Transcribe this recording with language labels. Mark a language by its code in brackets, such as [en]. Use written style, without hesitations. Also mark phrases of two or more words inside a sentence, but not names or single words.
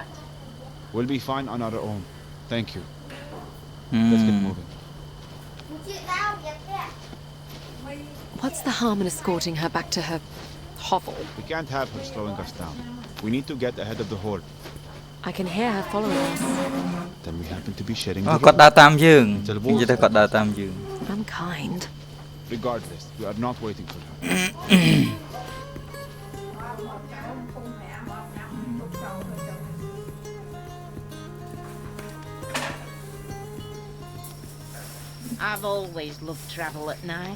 [en] We'll be fine on our own. Thank you. Let's get moving. What's the harm in escorting her back to her hovel? We can't have her slowing us down. We need to get ahead of the horde. I can hear her following us. Then we happen to be sharing អូ the [km] គាត់ [en] road. [km] ដើរតាមយើងនិយាយទៅគាត់ដើរតាមយើង [en] Unkind. Regardless, we are not waiting for her. I've always loved travel at night.